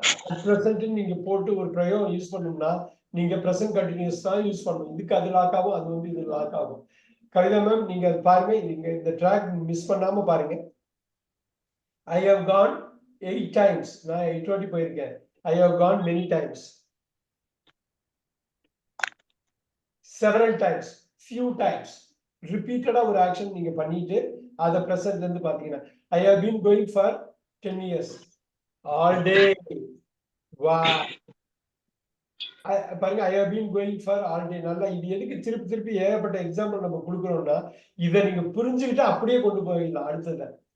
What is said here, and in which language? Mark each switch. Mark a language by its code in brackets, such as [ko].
[ta] At present நீங்க போட்டு ஒரு பிரயோகம் யூஸ் பண்ணணும்னா நீங்க பிரசன்ட் கண்டினியூஸ் தான் யூஸ் பண்ணணும். இதுக்கு அது லாக் ஆகும், அது வந்து இது லாக் ஆகும். கவிதா மேம், நீங்க பாருங்க, நீங்க இந்த ட்ராக் மிஸ் பண்ணாம பாருங்க. [en] I have gone 8 times. [ta] நான் 8 வாட்டி போயிருக்கேன். [en] I have gone many times. several times, few times. [ta] ரிப்பீட்டடா ஒரு ஆக்ஷன் நீங்க பண்ணிட்டு அதை பிரசன்ட்ல இருந்து பாத்தீங்கன்னா, [en] I have been going for 10 years all day. [ta] வா, பாருங்க, [en] I have been going for all day. [ta] நல்லா, இது எதுக்கு திருப்பி திருப்பி ஏகப்பட்ட எக்ஸாம்பிள் நம்ம கொடுக்குறோம்னா, இதை நீங்க புரிஞ்சுக்கிட்டு அப்படியே கொண்டு போயிடலாம் அடுத்ததை.